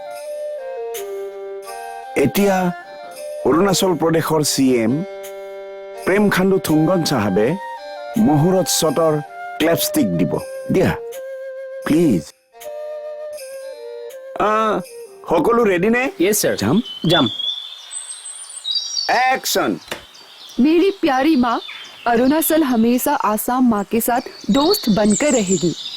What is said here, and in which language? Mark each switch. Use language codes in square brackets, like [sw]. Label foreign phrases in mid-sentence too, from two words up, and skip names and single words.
[as] এতিয়া অৰুণাচল প্ৰদেশৰ CM প্ৰেম খাণ্ডু থুংগন চাহাবে মুহূৰ্ত শ্বটৰ ক্লেপষ্টিক দিব। দিয়া প্লিজ। সকলো ৰেডি নে? [en] Yes sir. [as] যাম। যাম। [hi] एक्शन। मेरी प्यारी माँ अरुणाचल हमेशा आसाम माँ के साथ दोस्त बनकर रहेगी।